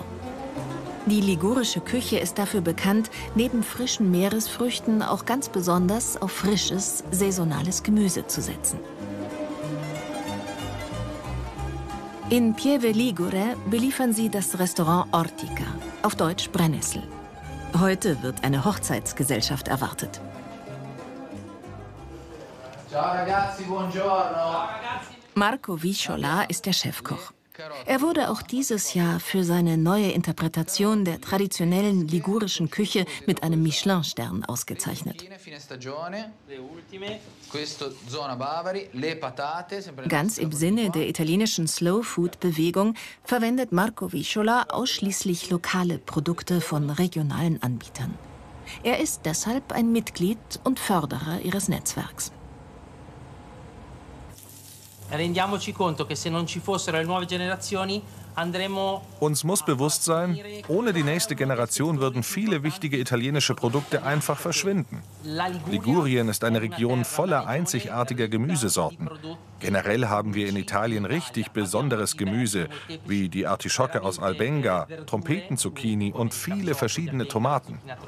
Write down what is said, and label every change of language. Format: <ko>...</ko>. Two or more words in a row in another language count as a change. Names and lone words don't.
<de>Die ligurische Küche ist dafür bekannt, neben frischen Meeresfrüchten auch ganz besonders auf frisches, saisonales Gemüse zu setzen. In Pieve Ligure beliefern sie das Restaurant Ortica, auf Deutsch Brennnessel. Heute wird eine Hochzeitsgesellschaft erwartet.</de> <it>Ciao ragazzi, buongiorno.</it> <de>Marco Visciola ist der Chefkoch. Er wurde auch dieses Jahr für seine neue Interpretation der traditionellen ligurischen Küche mit einem Michelin-Stern ausgezeichnet. Ganz im Sinne der italienischen Slow-Food-Bewegung verwendet Marco Visciola ausschließlich lokale Produkte von regionalen Anbietern. Er ist deshalb ein Mitglied und Förderer ihres Netzwerks.</de> <it>Rendiamoci conto che se non ci fossero le nuove generazioni andremo.</it> <de>Uns muss bewusst sein, ohne die nächste Generation würden viele wichtige italienische Produkte einfach verschwinden. Ligurien ist eine Region voller einzigartiger Gemüsesorten. Generell haben wir in Italien richtig besonderes Gemüse, wie die Artischocke aus Albenga, Trompetenzucchini und viele verschiedene Tomaten.</de>